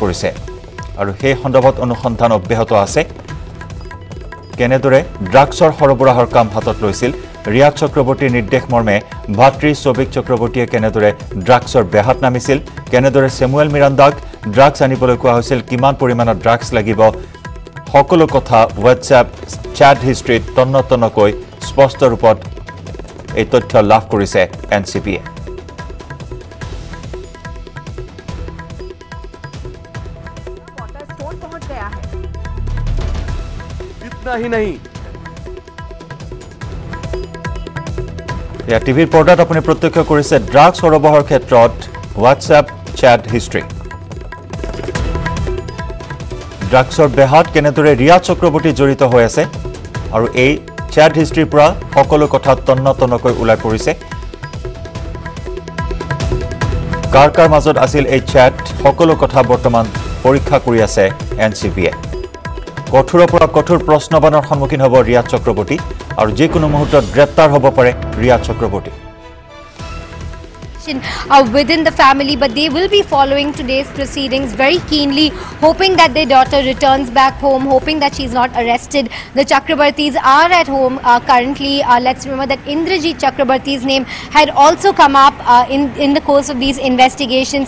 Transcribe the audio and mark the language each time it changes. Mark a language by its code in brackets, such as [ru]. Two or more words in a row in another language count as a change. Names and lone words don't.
[as] পৰিছে আৰু সেই সন্দৰ্ভত অনুসন্ধান অব্যাহত আছে কেনেদৰে ড্ৰাগছৰ সৰবৰাহৰ কাম হাতত লৈছিল ৰিয়া চক্ৰৱৰ্তীৰ নিৰ্দেশ মৰ্মে ভাতৃ সৌবিক চক্ৰৱৰ্তীয়ে কেনেদৰে ড্ৰাগছৰ বেহাত নামিছিল কেনেদৰে সেমুৱেল মিৰাণ্ডাক ড্ৰাগছ আনিবলৈ কোৱা হৈছিল কিমান পৰিমাণৰ ড্ৰাগছ লাগিব সকলো কথা হোৱাটছআপ [en] chat history [as] তন্নতনকৈ স্পষ্ট ৰূপত এই তথ্য লাভ কৰিছে এনচিবিয়ে [hi] इतना ही नहीं [as] या টিভিৰ পৰ্দাত আপুনি প্ৰত্যক্ষ কৰিছে ড্ৰাগছ সৰবৰাহৰ ক্ষেত্ৰত হোৱাটছআপ [en] chat history [as] ড্ৰাগছৰ বেহাত কেনেদৰে ৰিয়া চক্ৰৱৰ্তী জড়িত হৈ আছে আৰু এই [en] chat history [as] পৰা সকলো কথা তন্নতনকৈ ওলাই পৰিছে কাৰ মাজত আছিল এই চেট সকলো কথা বৰ্তমান পৰীক্ষা কৰি আছে এনচিবিয়ে কঠোৰৰ পৰা কঠোৰ প্ৰশ্নবানৰ সন্মুখীন হ'ব ৰিয়া চক্ৰৱৰ্তী আৰু যিকোনো মুহূৰ্তত গ্ৰেপ্তাৰ হ'ব পাৰে ৰিয়া চক্ৰৱৰ্তী [en] within the family, but they will be following today's proceedings very keenly, hoping that their daughter returns back home, hoping that she's not arrested. The Chakrabartis are at home currently. Let's remember that Indrajit Chakrabarti's name had also come up in the course of these investigations.